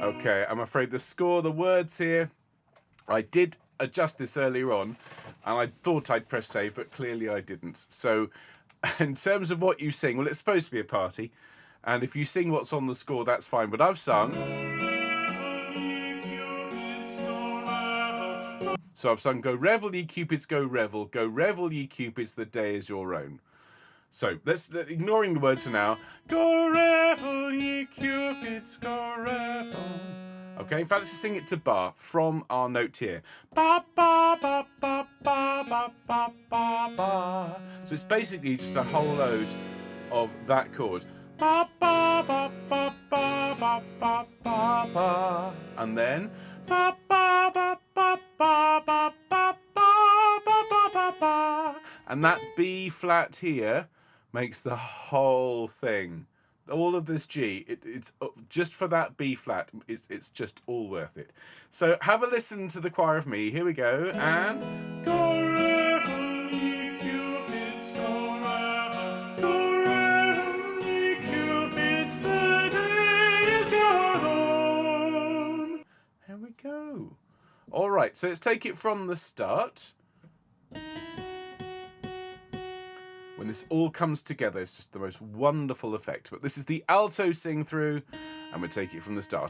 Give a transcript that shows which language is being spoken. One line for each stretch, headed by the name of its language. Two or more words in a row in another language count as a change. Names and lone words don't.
English: Okay, I'm afraid the score, the words here, I did adjust this earlier on, and I thought I'd press save, but clearly I didn't. So in terms of what you sing, well, it's supposed to be a party, and if you sing what's on the score, that's fine, but I've sung. So I've sung, go revel ye cupids, go revel ye cupids, the day is your own. So let's, ignoring the words for now, go revel ye cupids, go revel. Okay, in fact, let's sing it to bar from our note here. Ba ba ba ba ba ba ba ba ba. So it's basically just a whole load of that chord. Ba ba ba ba ba ba ba ba ba. And then ba ba ba ba ba ba ba ba ba ba ba. And that B flat here makes the whole thing. All of this G, it's just for that B flat, it's just all worth it. So have a listen to the choir of me. Here we go. And go revel ye cupids, go revel ye cupids, the day is your own. Here we go. All right, so let's take it from the start. When this all comes together, it's just the most wonderful effect. But this is the alto sing through, and we'll take it from the start.